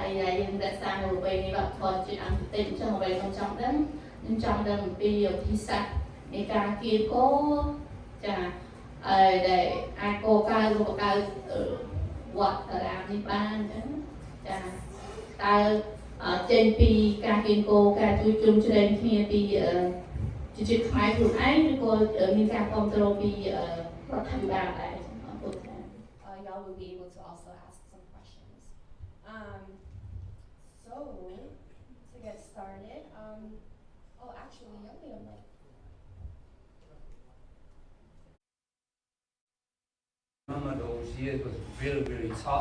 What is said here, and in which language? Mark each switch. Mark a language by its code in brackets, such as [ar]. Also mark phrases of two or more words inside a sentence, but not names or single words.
[km] ដែលយើងរក្សានៅប្រពៃណីវប្បធម៌ជាតិអន្តរជាតិអញ្ចឹងអ្វីខ្ញុំចង់ដឹងអំពីវិធីសាស្ត្រនៃការគៀកោចាដែលអាចកកើតរូបកើតវត្តតារាមនេះបានអញ្ចឹងចាតើចេញពីការគៀកោការជួយជុំជ្រែងគ្នាពីជាតិខ្មែរខ្លួនឯងឬក៏មានការគ្រប់គ្រងពីរដ្ឋាភិបាលដែរអរគុណ [en] Y'all will be able to also ask some questions. So to get started, oh actually, y'all need a mic. Remember those years was really, really tough.